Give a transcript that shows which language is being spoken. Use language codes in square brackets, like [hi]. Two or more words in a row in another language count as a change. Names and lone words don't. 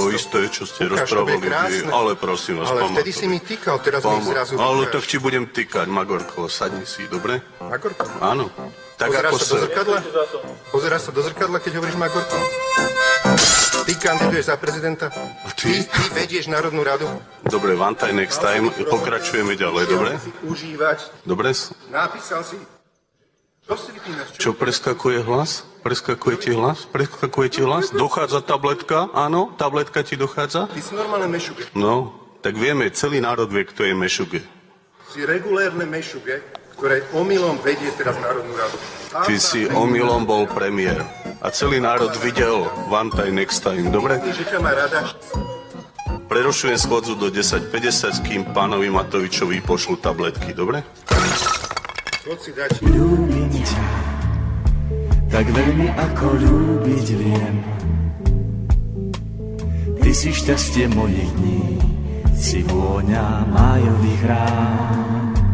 [sk] To isté, čo ste rozprávali vy, ale prosím vás, ale vtedy si mi týkal, teraz mi zrazu... Ale tak ti budem týkať, Magorko, sadni si, dobre? Magorko? Áno. Tak Pozeráš sa do zrkadla, keď hovoríš Magorko? Ty kandiduješ za prezidenta? Ty vedieš Národnú radu? Dobre, [en] one time next time, [sk] pokračujeme ďalej, dobre? Užívať. Dobre? Napísal si. Čo si vypínaš? Čo, preskakuje hlas? Preskakuje ti hlas? Dochádza tabletka? Áno, tabletka ti dochádza? Ty si normálne mešuge. No, tak vieme, celý národ vie, kto je mešuge. Si regulérne mešuge, ktoré omylom vedie teraz Národnú radu. Ty si omylom bol premiér. A celý národ videl [en] one time next time, [sk] dobre? Ty, že ťa má rada. Prerušujem schôdzu do 10:50, kým pánovi Matovičovi pošlu tabletky, dobre? Poď si dať. Ľúbim ťa, tak veľmi ako ľúbiť viem. Ty si šťastie mojich dní, si vôňa májových rán.